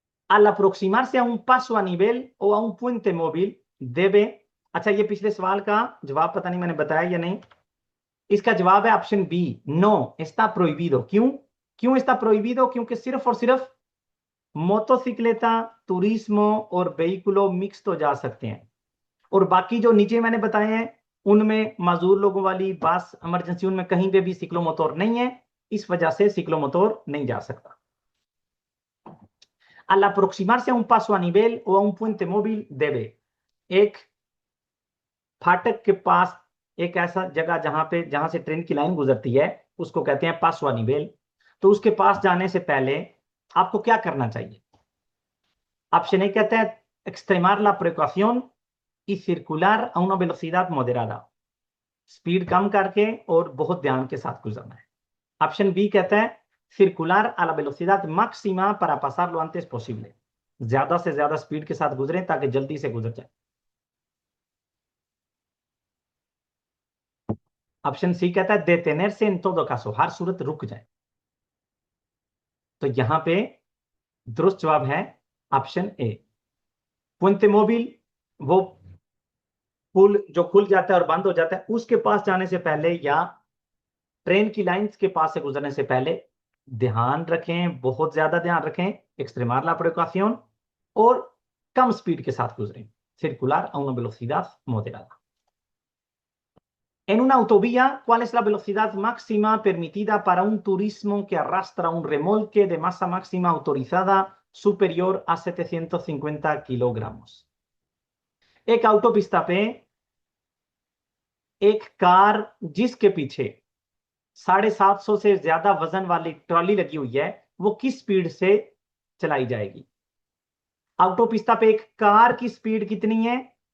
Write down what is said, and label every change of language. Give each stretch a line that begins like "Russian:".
Spanish: Al aproximarse a un paso a nivel o a un puente móvil debe,
Hindi: अच्छा ये पिछले सवाल का जवाब पता नहीं मैंने बताया या नहीं। इसका जवाब है option B,
Spanish: नो está prohibido।
Hindi: क्यों? क्यों
Spanish: está prohibido?
Hindi: क्योंकि सिर्फ और सिर्फ मोटोसिक्लेटा, तुरिस्मो और वेहिकुलो मिक्स तो जा सकते हैं, और बाकी जो नीचे मैंने बताए हैं उनमें माजूर लोगों वाली बस, इमरजेंसी, उनमें कहीं पे भी सिक्लोमोटोर नहीं है, इस वजह से सिक्लोमोटोर नहीं जा सकता।
Spanish: Al aproximarse a un paso a nivel o a un puente móvil debe,
Hindi: एक फाटक के पास, एक ऐसा जगह जहां से ट्रेन की लाइन गुजरती है उसको कहते हैं पासो a nivel। तो उसके पास जाने से पहले आपको क्या करना चाहिए? ऑप्शन ए कहता है
Spanish: extremar la precaución y circular a una velocidad moderada,
Hindi: speed कम करके और बहुत ध्यान के साथ गुजरना है।
Spanish: ऑप्शन बी कहता है circular a la velocidad máxima para pasar lo antes posible,
Hindi: ज्यादा से ज्यादा स्पीड के साथ गुजरें ताकि जल्दी से गुजर जाए। ऑप्शन सी कहता है
Spanish: detenerse en todo caso,
Hindi: हर सूरत रुक जाए। तो यहां पे दुरुस्त जवाब है ऑप्शन ए। पुente móvil, वो पुल जो खुल जाता है और बंद हो जाता है, उसके पास जाने से पहले या ट्रेन की लाइंस के पास से गुजरने से पहले ध्यान रखें, बहुत ज्यादा ध्यान रखें,
Spanish: extremar la precaución,
Hindi: और कम स्पीड के साथ गुजरें,
Spanish: circular a una velocidad moderada। En una autovía, ¿cuál es la velocidad máxima permitida para un turismo que arrastra un remolque de masa máxima autorizada superior a 750 kilogramos?
Hindi: एक autopista पे एक car जिसके पीछे 750 से ज्यादा वजन वाली ट्रॉली लगी हुई है, वो किस स्पीड से चलाई जाएगी? ऑटोपिस्ता पे एक कार की स्पीड कितनी है?